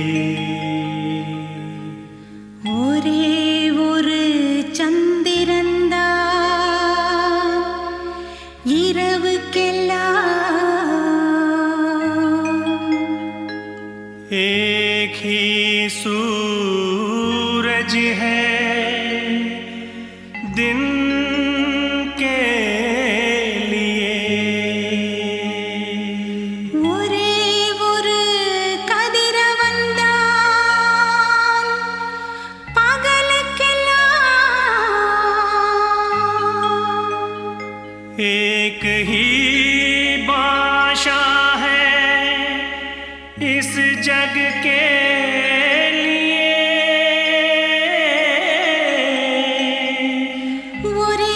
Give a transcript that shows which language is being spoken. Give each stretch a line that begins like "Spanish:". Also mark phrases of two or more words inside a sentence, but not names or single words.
Tamil: ஒரே ஒரு சந்திரன்தான் இரவுக்கெல்லாம்.
Hindi: एक ही सूरज है दिन के लिए,
Tamil: ஒரே ஒரு கதிரவன்தான் பகலுக்கெல்லாம்.
Hindi: एक ही बादशाह है इस जग के लिए,